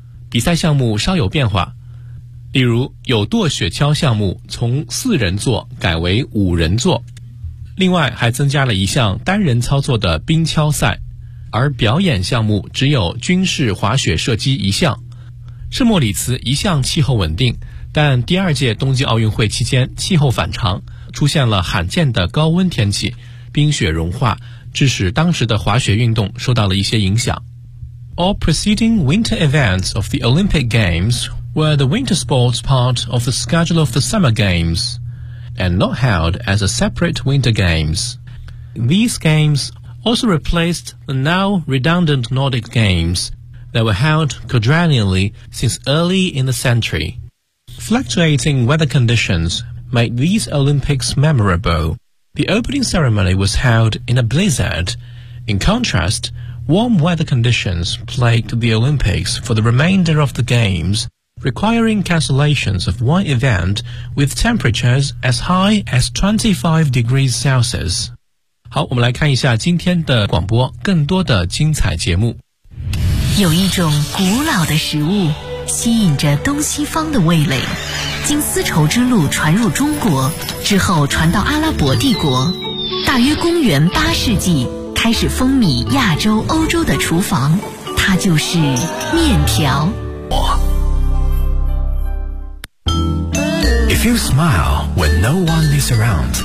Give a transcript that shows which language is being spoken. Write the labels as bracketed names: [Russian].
[Chinese] 比赛项目稍有变化，例如有跺雪橇项目从四人座改为五人座，另外还增加了一项单人操作的冰橇赛，而表演项目只有军事滑雪射击一项。圣莫里茨一向气候稳定，但第二届冬季奥运会期间气候反常，出现了罕见的高温天气，冰雪融化，致使当时的滑雪运动受到了一些影响。 [English] All preceding winter events of the Olympic Games were the winter sports part of the schedule of the Summer Games and not held as a separate winter games. These gamesalso replaced the now redundant Nordic Games that were held quadrennially since early in the century. Fluctuating weather conditions made these Olympics memorable. The opening ceremony was held in a blizzard. In contrast, warm weather conditions plagued the Olympics for the remainder of the Games, requiring cancellations of one event with temperatures as high as 25 degrees Celsius. [Chinese] 好，我们来看一下今天的广播，更多的精彩节目。有一种古老的食物，吸引着东西方的味蕾，经丝绸之路传入中国，之后传到阿拉伯帝国。大约公元八世纪，开始风靡亚洲、欧洲的厨房，它就是面条。 [English] If you smile when no one is around,